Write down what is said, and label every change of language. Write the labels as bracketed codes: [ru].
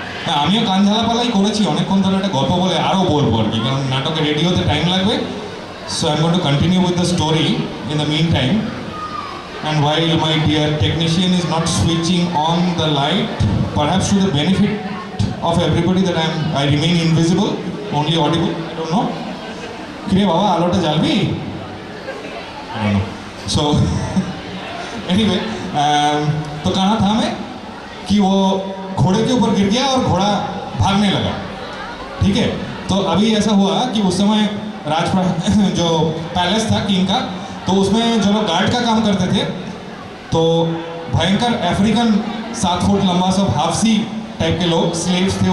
[bn] হ্যাঁ, আমিও কান ঝালাপালাই করেছি অনেকক্ষণ ধরে, একটা গল্প বলে আরও বলবো আর কি, কারণ নাটকে রেডি হতে টাইম লাগবে। [en] So I am going to continue with the story in the meantime. And while my dear technician is not switching on the light, perhaps to the benefit of everybody that I remain invisible, only audible, I don't know. [bn] Kire baba alota jalbi? [en] I don't know. So anyway, [hi] तो कहा था मैं कि वो घोड़े के ऊपर गिर गया और घोड़ा भागने लगा। ठीक है, तो अभी ऐसा हुआ कि उस समय राजप्रासाद जो पैलेस था किंग का, तो उसमें जो लोग गार्ड का काम करते थे, तो भयंकर अफ्रीकन 7 फुट लंबा सब हाफसी टाइप के लोग स्लेव्स थे।